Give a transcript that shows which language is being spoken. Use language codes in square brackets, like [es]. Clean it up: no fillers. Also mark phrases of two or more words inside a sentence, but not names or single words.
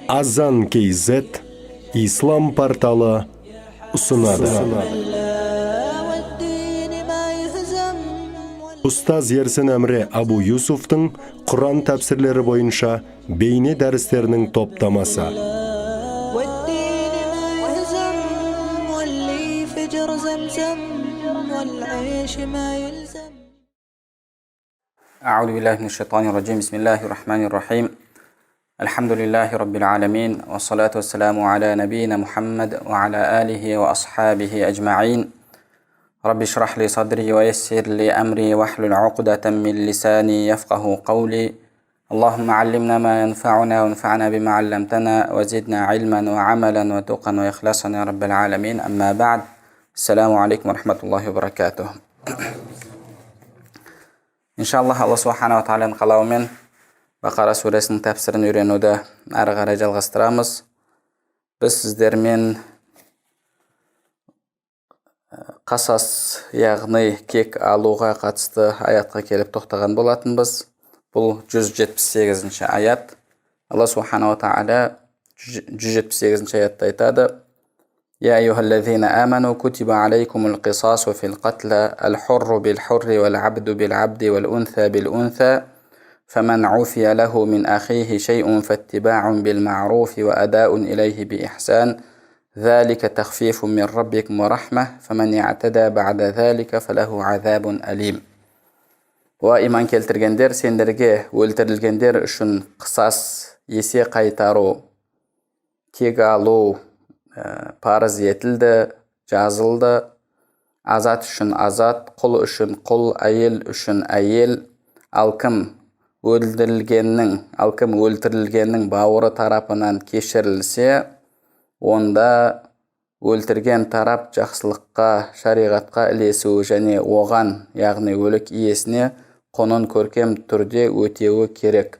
[kk] Azan KZ İslam portalı sunadi. Устаз Ерсін Әмре Абу Юсуфтың Құран тәпсірлері бойынша бейне дәрістерінің топтамасы. [ar] أعوذ بالله من الشيطان الرجيم. بسم الله الرحمن الرحيم. الحمد لله رب العالمين والصلاة والسلام على نبينا محمد وعلى آله وأصحابه أجمعين. رب اشرح لي صدري ويسر لي أمري واحلل عقدة من لساني يفقه قولي. اللهم علمنا ما ينفعنا وانفعنا بما علمتنا وزدنا علما وعملا وتقا وإخلاصا يا رب العالمين. أما بعد. السلام عليكم ورحمة الله وبركاته. [kk] Иншаллах, [ar] الله سبحانه تعالى [kk] қалауымен Бақара сүресінің тәпсірін үйренуді әрі қарай жалғастырамыз. Біз сіздермен қасас, яғни кек алуға қатысты аятқа келіп тоқтаған болатынбыз. Бұл 178-ші аят. [ar] الله سبحانه تعالى [kk] 178-ші аятта айтады: [ar] يا أيها الذين آمنوا كتب عليكم القصاص في القتلى الحر بالحر والعبد بالعبد والأنثى بالأنثى فمن عفي له من أخيه شيء فاتباع بالمعروف وأداء إليه بإحسان ذلك تخفيف من ربكم ورحمة فمن يعتدى بعد ذلك فله عذاب أليم. [kk] وإيمان келтіргендер, сендерге өлтірілгендер үшін қысас, есе қайтару, кек алу парыз етілді, жазылды. Азат үшін азат, құл үшін құл, әйел үшін әйел. Ал кім өлтірілгеннің бауыры тарапынан кешірілсе, онда өлтірген тарап жақсылыққа, шариғатқа ілесуі және оған, яғни өлік иесіне құнын көркем түрде өтеуі керек.